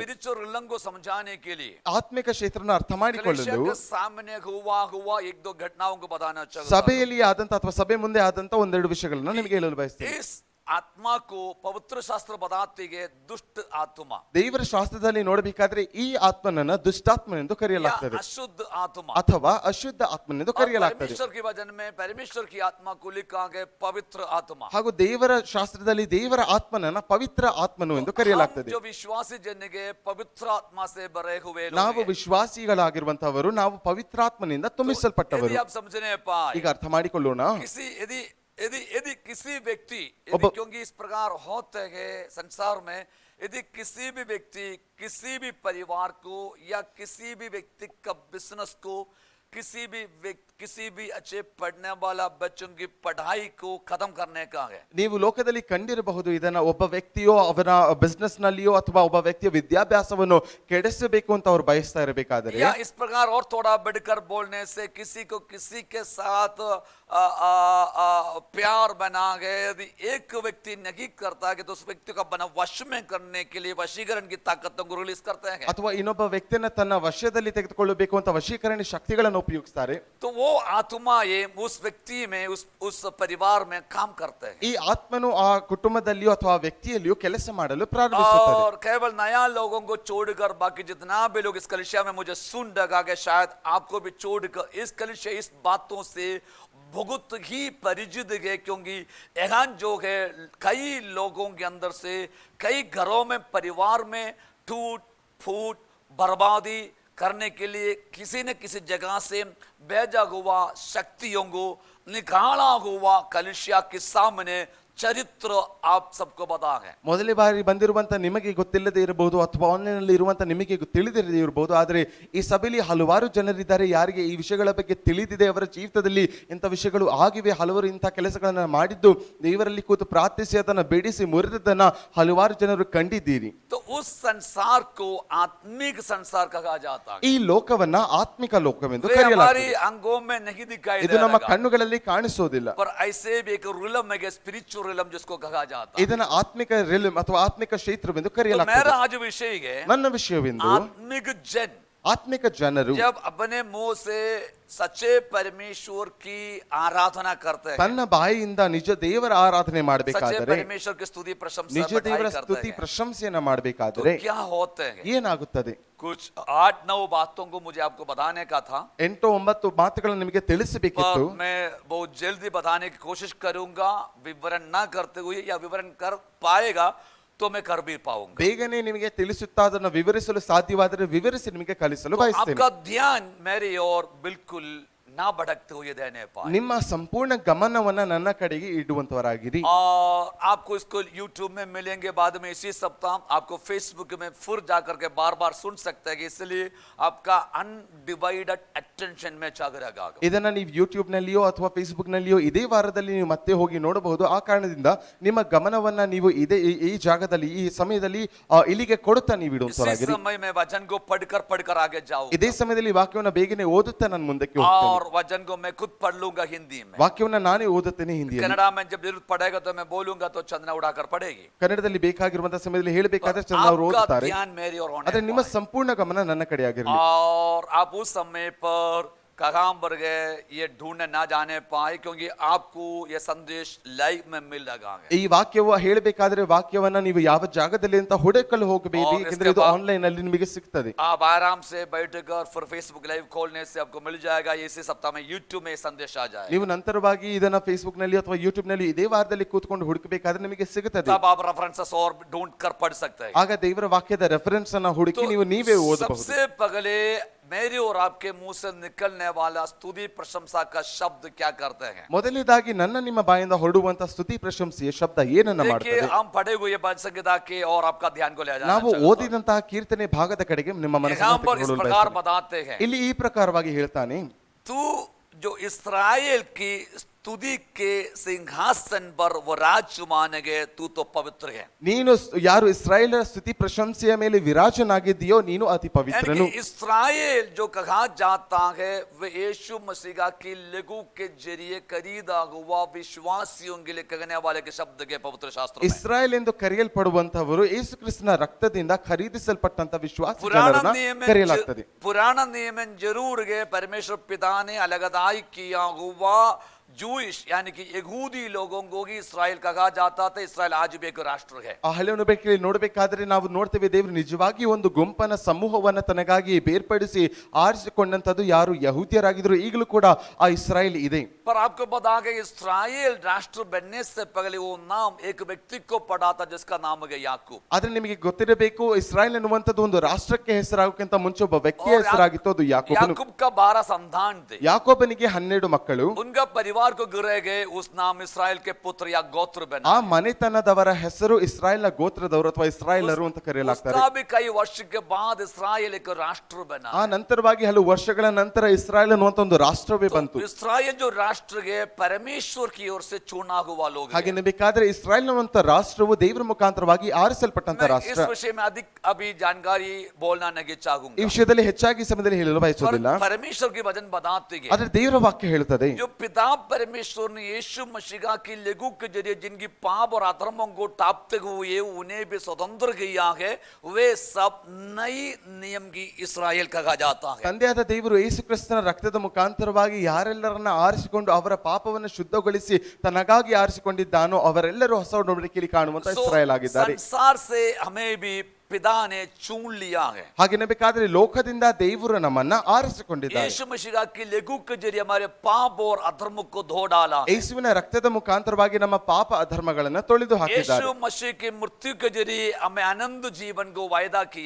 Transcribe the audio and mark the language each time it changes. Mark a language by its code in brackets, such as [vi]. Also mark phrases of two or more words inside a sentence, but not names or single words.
[en] spiritual realm [hi] को समझाने के लिए [kn] ಆತ್ಮಿಕ ಕ್ಷೇತ್ರನ ಅರ್ಥ ಮಾಡಿಕೊಳ್ಳಲು [hi] के सामने हुआ एक दो घटनाओं को बताना चाहूंगा। [kn] ಸಭೆಯಲ್ಲಿ ಆದಂತ ಅಥವಾ ಸಭೆ ಮುಂದೆ ಆದಂತ ಒಂದೆರಡು ವಿಷಯಗಳನ್ನ ನಿಮಗೆ ಹೇಳಲು ಬಯಸ್ತೇನೆ. [hi] इस आत्मा को पवित्र शास्त्र बताते हैं दुष्ट आत्मा, [kn] ದೇವರ ಶಾಸ್ತ್ರದಲ್ಲಿ ನೋಡಬೇಕಾದ್ರೆ ಈ ಆತ್ಮನನ್ನ ದುಷ್ಟಾತ್ಮನೆಂದು ಕರೆಯಲಾಗ್ತದೆ [hi] अशुद्ध आत्मा, [kn] ಅಥವಾ ಅಶುದ್ಧ ಆತ್ಮನೆಂದು ಕರೆಯಲಾಗ್ತದೆ. [hi] परमेश्वर के वचन में परमेश्वर की आत्मा को लिखा है पवित्र आत्मा। [kn] ಹಾಗೂ ದೇವರ ಶಾಸ್ತ್ರದಲ್ಲಿ ದೇವರ ಆತ್ಮನನ್ನ ಪವಿತ್ರ ಆತ್ಮನು ಎಂದು ಕರೆಯಲಾಗ್ತದೆ. [hi] जो विश्वासी जन के पवित्र आत्मा से भरे हुए [kn] ನಾವು ವಿಶ್ವಾಸಿಗಳಾಗಿರುವಂತವರು, ನಾವು ಪವಿತ್ರಾತ್ಮನಿಂದ ತುಂಬಿಸಲ್ಪಟ್ಟವರು. [hi] आप समझने पाए [kn] ಈಗ ಅರ್ಥ ಮಾಡಿಕೊಳ್ಳೋಣ. [hi] किसी यदि यदि यदि किसी व्यक्ति अब- क्योंकि इस प्रकार होते हैं संसार में, यदि किसी भी व्यक्ति किसी भी परिवार को या किसी भी व्यक्ति का बिजनेस को किसी भी अच्छे पढ़ने वाला बच्चों की पढ़ाई को खत्म करने का है, [kn] ನೀವು ಲೋಕದಲ್ಲಿ ಕಂಡಿರಬಹುದು ಇದನ್ನ. ಒಬ್ಬ ವ್ಯಕ್ತಿಯೋ ಅವನ ಬಿಸ್ನೆಸ್ ನಲ್ಲಿಯೋ ಅಥವಾ ಒಬ್ಬ ವ್ಯಕ್ತಿಯ ವಿದ್ಯಾಭ್ಯಾಸವನ್ನು ಕೆಡಿಸಬೇಕು ಅಂತ ಅವ್ರು ಬಯಸ್ತಾ ಇರಬೇಕಾದ್ರೆ, [hi] या इस प्रकार और थोड़ा बढ़कर बोलने से किसी को किसी के साथ प्यार बना गए यदि एक व्यक्ति नहीं करता है तो उस व्यक्ति को बना वश में करने के लिए वशीकरण की ताकतों को रिलीज करते हैं। [kn] ಅಥವಾ ಇನ್ನೊಬ್ಬ ವ್ಯಕ್ತಿಯನ್ನ ತನ್ನ ವಶದಲ್ಲಿ ತೆಗೆದುಕೊಳ್ಳಬೇಕು ಅಂತ ವಶೀಕರಣ ಶಕ್ತಿಗಳನ್ನು ಉಪಯೋಗಿಸ್ತಾರೆ. [hi] तो वो आत्मा ये उस व्यक्ति में उस परिवार में काम करते हैं [kn] ಈ ಆತ್ಮನು ಆ ಕುಟುಂಬದಲ್ಲಿಯೋ ಅಥವಾ ಆ ವ್ಯಕ್ತಿಯಲ್ಲಿಯೋ ಕೆಲಸ ಮಾಡಲು ಪ್ರಾರಂಭಿಸುತ್ತದೆ. [hi] और केवल नया लोगों को छोड़कर बाकी जितना भी लोग इस कलिसिया में मुझे सुन लगा के शायद आपको भी छोड़कर इस कलिसिया इस बातों से बहुत ही परिचित है, क्योंकि यहाँ जो है कई लोगों के अंदर से कई घरों में परिवार में टूट फूट बर्बादी करने के लिए किसी न किसी जगह से भेजा हुआ शक्तियों को निकाला हुआ कलिसिया के सामने चरित्र आप सबको पता है। [kn] ಮೊದಲೇ ಬಾರಿ ಬಂದಿರುವಂತ ನಿಮಗೆ ಗೊತ್ತಿಲ್ಲದೆ ಇರಬಹುದು ಅಥವಾ ಆನ್ಲೈನ್ ಅಲ್ಲಿ ಇರುವಂತ ನಿಮಗೆ ತಿಳಿದಿರದೇ ಇರಬಹುದು, ಆದರೆ ಈ ಸಭೆಯಲ್ಲಿ ಹಲವಾರು ಜನರಿದ್ದಾರೆ ಯಾರಿಗೆ ಈ ವಿಷಯಗಳ ಬಗ್ಗೆ ತಿಳಿದಿದೆ, ಅವರ ಜೀವಿತದಲ್ಲಿ ಇಂಥ ವಿಷಯಗಳು ಆಗಿವೆ, ಹಲವರು ಇಂಥ ಕೆಲಸಗಳನ್ನ ಮಾಡಿದ್ದು ದೇವರಲ್ಲಿ ಕೂತು ಪ್ರಾರ್ಥಿಸಿ ಅದನ್ನ ಬೇಡಿಸಿ ಮುರಿದದನ್ನ ಹಲವಾರು ಜನರು ಕಂಡಿದ್ದೀರಿ. [hi] तो उस संसार को आत्मिक संसार कहा जाता है। [kn] ಈ ಲೋಕವನ್ನ ಆತ್ಮಿಕ ಲೋಕವೆಂದು [hi] वे हमारी [kn] ಕರೆಯಲಾಗುತ್ತದೆ. [hi] अंगों में नहीं दिखाई [kn] ಇದು ನಮ್ಮ [hi] देगा, [kn] ಕಣ್ಣುಗಳಲ್ಲಿ ಕಾಣಿಸೋದಿಲ್ಲ. [hi] पर ऐसे भी एक रिलम है, [en] spiritual realm [hi] जिसको कहा जाता है। [kn] ಇದನ್ನ ಆತ್ಮಿಕ ರಿಲಮ್ ಅಥವಾ ಆತ್ಮಿಕ ಕ್ಷೇತ್ರವೆಂದು [hi] तो [kn] ಕರೆಯಲಾಗುತ್ತದೆ. [hi] मेरा आज विषय है [kn] ನನ್ನ ವಿಷಯವೆಂದು [hi] आत्मिक जन [kn] ಆತ್ಮಿಕ ಜನರು [hi] जब अपने मुंह से सच्चे परमेश्वर की आराधना करते हैं, [kn] ತನ್ನ ಬಾಯಿಯಿಂದ ನಿಜ ದೇವರ ಆರಾಧನೆ [hi] सच्चे [kn] ಮಾಡಬೇಕಾದರೆ, [hi] परमेश्वर की स्तुति प्रशंसा [kn] ನಿಜ ದೇವರ [hi] बढ़ाई करते [kn] ಸ್ತುತಿ [hi] हैं, [kn] ಪ್ರಶಂಸೆಯನ್ನ [hi] तो [kn] ಮಾಡಬೇಕಾದರೆ [hi] क्या होते हैं? [kn] ಏನಾಗುತ್ತದೆ? [hi] कुछ 8-9 बातों को मुझे आपको बताने का था, [kn] 8-9 ಮಾತುಗಳನ್ನು ನಿಮಗೆ ತಿಳಿಸಬೇಕಿತ್ತು. [hi] पर मैं बहुत जल्दी बताने की कोशिश करूंगा, विवरण ना करते हुए, या विवरण कर पाएगा तो मैं कर भी पाऊंगा। [kn] ಬೇಗನೆ ನಿಮಗೆ ತಿಳಿಸುತ್ತಾ ಅದನ್ನು ವಿವರಿಸಲು ಸಾಧ್ಯವಾದರೆ ವಿವರಿಸಿ ನಿಮಗೆ ಕಲಿಸಲು [hi] तो [kn] ಬಯಸ್ತೇನೆ. [hi] आपका ध्यान मेरी ओर बिल्कुल ना भटकते हुए देने पाए, [kn] ನಿಮ್ಮ ಸಂಪೂರ್ಣ ಗಮನವನ್ನ ನನ್ನ ಕಡೆಗೆ ಇಡುವಂತವರಾಗಿರಿ. [hi] और आपको इसको YouTube में मिलेंगे बाद में इसी सप्ताह, आपको Facebook में फिर जाकर के बार बार सुन सकते हैं, इसलिए आपका [en] undivided attention [hi] में जागरेगा। [kn] ಇದನ್ನ ನೀವು ಯೂಟ್ಯೂಬ್ ನಲ್ಲಿಯೋ ಅಥವಾ ಫೇಸ್ಬುಕ್ ನಲ್ಲಿಯೋ ಇದೇ ವಾರದಲ್ಲಿ ನೀವು ಮತ್ತೆ ಹೋಗಿ ನೋಡಬಹುದು. ಆ ಕಾರಣದಿಂದ ನಿಮ್ಮ ಗಮನವನ್ನ ನೀವು ಈ ಜಾಗದಲ್ಲಿ ಈ ಸಮಯದಲ್ಲಿ ಇಲ್ಲಿಗೆ ಕೊಡುತ್ತಾ ನೀವು [hi] इसी [kn] ಇಡುವಂತವರಾಗಿರಿ. [hi] समय में वचन को पढ़कर आगे जाओ, [kn] ಇದೇ ಸಮಯದಲ್ಲಿ ವಾಕ್ಯವನ್ನ ಬೇಗನೆ ಓದುತ್ತಾ ನಾನು ಮುಂದಕ್ಕೆ ಹೋಗ್ತೇನೆ. [hi] और वचन को मैं खुद पढ़ लूंगा हिंदी में। [kn] ವಾಕ್ಯವನ್ನ ನಾನೇ ಓದುತ್ತೇನೆ ಹಿಂದಿಯಲ್ಲಿ. [hi] कन्नड़ा में जब जरूरत पड़ेगा तो मैं बोलूंगा तो चंदना उड़ाकर पढ़ेगी। [kn] ಕನ್ನಡದಲ್ಲಿ ಬೇಕಾಗಿರುವಂತಹ ಸಮಯದಲ್ಲಿ ಹೇಳಬೇಕಾದ್ರೆ ಚಂದ್ರ ಅವರು [hi] आपका [kn] ಓದುತ್ತಾರೆ. [hi] ध्यान मेरी ओर होने [kn] ಆದ್ರೆ ನಿಮ್ಮ [hi] पाए। [kn] ಸಂಪೂರ್ಣ ಗಮನ ನನ್ನ ಕಡೆ ಆಗಿರಲಿ. [hi] और आप उस समय पर कहाँ पर गए ये ढूंढने ना जाने पाए, क्योंकि आपको ये संदेश लाइव में मिल रहा है। [kn] ಈ ವಾಕ್ಯವು ಹೇಳಬೇಕಾದ್ರೆ ವಾಕ್ಯವನ್ನ ನೀವು ಯಾವ ಜಾಗದಲ್ಲಿ ಅಂತ ಹುಡುಕಲು ಹೋಗಬೇಡಿ, [hi] और [kn] ಯಾಕಂದ್ರೆ [hi] इसके [kn] ಇದು [hi] बाद- [kn] ಆನ್ಲೈನ್ ಅಲ್ಲಿ ನಿಮಗೆ ಸಿಗ್ತದೆ. [hi] आप आराम से बैठकर फिर [en] Facebook live [hi] खोलने से आपको मिल जाएगा, इसी सप्ताह में यूट्यूब में ये संदेश आ जाएगा। [kn] ನೀವು ನಂತರವಾಗಿ ಇದನ್ನ ಫೇಸ್ಬುಕ್ ನಲ್ಲಿ ಅಥವಾ ಯೂಟ್ಯೂಬ್ ನಲ್ಲಿ ಇದೇ ವಾರದಲ್ಲಿ ಕೂತ್ಕೊಂಡು ಹುಡುಕಬೇಕಾದ್ರೆ ನಿಮಗೆ ಸಿಗುತ್ತದೆ. [hi] तब आप रेफरेंसेस और ढूंढ कर पढ़ सकते हैं। [kn] ಆಗ ದೇವರ ವಾಕ್ಯದ ರೆಫರೆನ್ಸ್ ಅನ್ನ ಹುಡುಕಿ [hi] तो [kn] ನೀವು ನೀವೇ ಓದಬಹುದು. [hi] सबसे पहले मेरे और आपके मुंह से निकलने वाला स्तुति प्रशंसा का शब्द क्या करते हैं? [kn] ಮೊದಲನೇದಾಗಿ ನನ್ನ ನಿಮ್ಮ ಬಾಯಿಂದ ಹೊರಡುವಂತ ಸ್ತುತಿ ಪ್ರಶಂಸೆಯ ಶಬ್ದ ಏನನ್ನ [hi] देखिए, [kn] ಮಾಡುತ್ತದೆ? [hi] हम पढ़े हुए भजन संहिता के और आपका ध्यान को ले जाना [kn] ನಾವು [hi] चाहता हूं। [kn] ಓದಿದಂತಹ ಕೀರ್ತನೆ ಭಾಗದ ಕಡೆಗೆ ನಿಮ್ಮ [hi] यहाँ [kn] ಮನಸ್ಸನ್ನು [hi] पर इस [kn] ತೆಗೆದುಕೊಳ್ಳಲು [hi] प्रकार [kn] ಬಯಸ್ತೇನೆ. [hi] बताते हैं, [kn] ಇಲ್ಲಿ ಈ ಪ್ರಕಾರವಾಗಿ ಹೇಳ್ತಾನೆ, [hi] तू जो इस्राएल की स्तुति के सिंहासन पर वो राज्य मानेगे, तू तो पवित्र है। [kn] ನೀನು ಯಾರು ಇಸ್ರಾಯೇಲರ ಸ್ತುತಿ ಪ್ರಶಂಸೆಯ ಮೇಲೆ ವಿರಾಜನಾಗಿದ್ದೀಯೋ ನೀನು ಅತಿ [hi] यानी [kn] ಪವಿತ್ರನು. [hi] कि इस्राएल जो कहा जाता है वह यीशु मसीह की लहू के जरिए खरीदा हुआ विश्वासियों के लिए कहने वाले के शब्द के पवित्र शास्त्र में। [kn] ಇಸ್ರಾಯೇಲ್ ಎಂದು ಕರೆಯಲ್ಪಡುವಂತವರು ಯೇಸು ಕ್ರಿಸ್ತನ ರಕ್ತದಿಂದ ಖರೀದಿಸಲ್ಪಟ್ಟಂತ ವಿಶ್ವಾಸ [hi] पुराना [kn] ಜನರನ್ನ [hi] नियम [kn] ಕರೆಯಲಾಗ್ತದೆ. [hi] पुराना नियम जरूर है, परमेश्वर पिता ने अलगदाई किया हुआ जूइश यानी कि यहूदी लोगों को ही इस्राएल कहा जाता था। इस्राएल आज भी एक राष्ट्र है। [kn] ಆ ಹಳೆ ಒಡಂಬಡಿಕೆಯಲ್ಲಿ ನೋಡಬೇಕಾದ್ರೆ ನಾವು ನೋಡ್ತೇವೆ, ದೇವರು ನಿಜವಾಗಿ ಒಂದು ಗುಂಪನ ಸಮೂಹವನ್ನ ತನಗಾಗಿ ಬೇರ್ಪಡಿಸಿ ಆರಿಸಿಕೊಂಡಂತದ್ದು ಯಾರು ಯಹೂದ್ಯರಾಗಿದ್ರು, ಈಗಲೂ ಕೂಡ ಆ ಇಸ್ರಾಯೇಲ್ ಇದೆ. [hi] पर आपको बता के इस्राएल राष्ट्र बनने से पहले वो नाम एक व्यक्ति को पड़ा था जिसका नाम है याकूब। [kn] ಆದ್ರೆ ನಿಮಗೆ ಗೊತ್ತಿರಬೇಕು, ಇಸ್ರಾಯೇಲ್ ಅನ್ನುವಂಥದ್ದು ಒಂದು ರಾಷ್ಟ್ರಕ್ಕೆ ಹೆಸರಾಗೋಕ್ಕಿಂತ ಮುಂಚೆ ಒಬ್ಬ ವ್ಯಕ್ತಿಯ ಹೆಸರಾಗಿತ್ತು, ಅದು ಯಾಕೋಬನು. [hi] याकूब का 12 संतान थे। [kn] ಯಾಕೋಬನಿಗೆ 12 ಮಕ್ಕಳು. [hi] उनका परिवार को गिरे गए, उस नाम इस्राएल के पुत्र या गोत्र बना। [kn] ಆ ಮನೆತನದವರ ಹೆಸರು ಇಸ್ರಾಯೇಲ್ನ ಗೋತ್ರದವರು ಅಥವಾ ಇಸ್ರಾಯೇಲರು ಅಂತ ಕರೆಯಲಾಗ್ತಾರೆ. [hi] उसका भी कई वर्ष के बाद इस्राएल एक राष्ट्र बना। [kn] ಆ ನಂತರವಾಗಿ ಹಲವು ವರ್ಷಗಳ ನಂತರ ಇಸ್ರಾಯೇಲ್ ಅನ್ನುವಂತ ಒಂದು ರಾಷ್ಟ್ರವೇ ಬಂತು. [hi] इस्राएल जो राष्ट्र है परमेश्वर की ओर से चुना हुआ लोग हैं। [kn] ಹಾಗೆ ಬೇಕಾದ್ರೆ ಇಸ್ರಾಯೇಲ್ ಅನ್ನುವಂತ ರಾಷ್ಟ್ರವು ದೇವರ ಮುಖಾಂತರವಾಗಿ ಆರಿಸಲ್ಪಟ್ಟಂತ [hi] मैं [kn] ರಾಷ್ಟ್ರ. [hi] इस विषय में अधिक अभी जानकारी बोलना नहीं [kn] ಈ [hi] चाहूंगा, [kn] ವಿಷಯದಲ್ಲಿ ಹೆಚ್ಚಾಗಿ ಸಮಯದಲ್ಲಿ ಹೇಳಲು [hi] पर [kn] ಬಯಸುವುದಿಲ್ಲ. [hi] परमेश्वर की वचन बताते हैं [kn] ಆದ್ರೆ ದೇವರ ವಾಕ್ಯ ಹೇಳುತ್ತದೆ, [hi] जो पिता परमेश्वर ने यीशु मसीह की लहू के जरिए जिनकी पाप और अधर्मों को टापते हुए उन्हें भी स्वतंत्र किया है, वे सब नई नियम की इस्राएल कहा जाता है। [kn] ತಂದೆಯಾದ ದೇವರು ಯೇಸು ಕ್ರಿಸ್ತನ ರಕ್ತದ ಮುಖಾಂತರವಾಗಿ ಯಾರೆಲ್ಲರನ್ನ ಆರಿಸಿಕೊಂಡು ಅವರ ಪಾಪವನ್ನು ಶುದ್ಧಗೊಳಿಸಿ ತನಗಾಗಿ ಆರಿಸಿಕೊಂಡಿದ್ದಾನೋ ಅವರೆಲ್ಲರೂ ಹೊಸ ಒಡಂಬಡಿಕೆಯಲ್ಲಿ ಕಾಣುವಂತ ಇಸ್ರಾಯೇಲ್ ಆಗಿದ್ದಾರೆ. [hi] संसार से हमें भी पिता ने चुन लिया है। [kn] ಹಾಗೆನ್ನಬೇಕಾದ್ರೆ ಲೋಕದಿಂದ ದೇವರು ನಮ್ಮನ್ನ ಆರಿಸಿಕೊಂಡಿದ್ದಾರೆ. [hi] यीशु मसीह के लहू के जरिए हमारे पाप और अधर्म को धो डाला। [kn] ಯೇಸುವಿನ ರಕ್ತದ ಮುಖಾಂತರವಾಗಿ ನಮ್ಮ ಪಾಪ ಅಧರ್ಮಗಳನ್ನು ತೊಳೆದು ಹಾಕಿದ್ದಾರೆ. [hi] यीशु मसीह के मृत्यु के जरिए हमें आनंद जीवन को वायदा किया।